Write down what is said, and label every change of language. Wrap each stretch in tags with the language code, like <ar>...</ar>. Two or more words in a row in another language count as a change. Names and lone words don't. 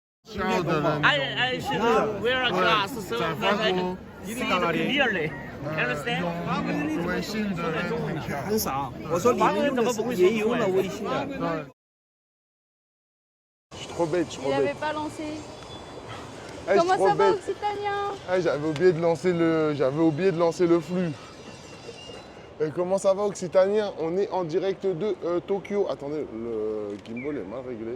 <zh>需要的人</zh> <en>I should wear a glass so</en> <zh>在</zh> <en>that</en> <zh>法</zh> <en>I</en> <zh>国</zh> <en>can see it clearly.</en> <zh>用</zh> <en>Understand?</en> <zh>微信的人很少。很少。我说你们用的是也用了微信的。</zh> <fr>Je suis trop bête, je suis Il trop n'avait bête. pas lancé. Eh, je suis Comment trop ça va, bête. Occitanien? Eh, j'avais oublié de lancer le flux. Et comment ça va, Occitanien? On est en direct de Tokyo. Attendez, le gimbal est mal réglé.</fr>